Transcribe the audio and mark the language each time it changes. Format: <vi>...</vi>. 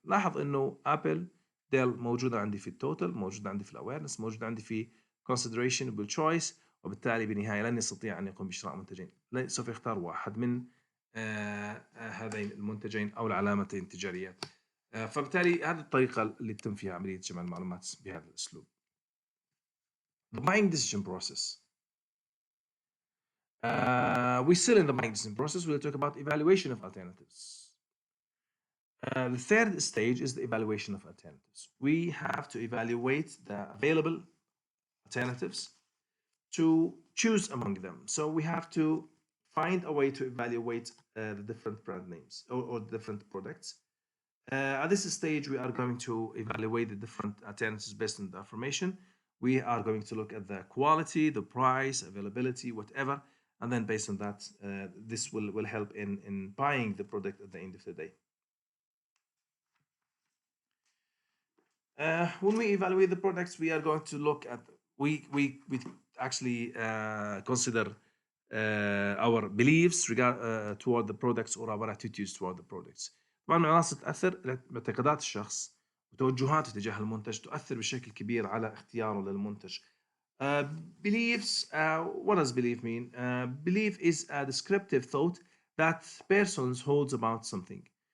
<ar>لاحظ إنه أبل ديل موجودة عندي في التوتال، موجودة عندي في الأويرنس، موجودة عندي في consideration بالchoice، وبالتالي بالنهاية لن يستطيع أن يقوم بشراء منتجين، سوف يختار واحد من هذين المنتجين أو العلامتين التجارية. فبالتالي هذه الطريقة اللي تتم فيها عملية جمع المعلومات بهذا الأسلوب.</ar> <en>The buying decision process. We still in the buying decision process. We'll talk about evaluation of alternatives. The third stage is the evaluation of alternatives. We have to evaluate the available alternatives to choose among them. So we have to find a way to evaluate the different brand names or different products. At this stage, we are going to evaluate the different alternatives based on the information. We are going to look at the quality, the price, availability, whatever, and then based on that, this will help in buying the product at the end of the day. When we evaluate the products, we are going to look at we actually consider our beliefs toward the products or our attitudes toward the products.</en> <ar>طبعا من العناصر تأثر معتقدات الشخص وتوجهاته تجاه المنتج تؤثر بشكل كبير على اختياره للمنتج.</ar> <en>Beliefs, what does belief mean? Belief is a descriptive thought that persons holds about something.</en>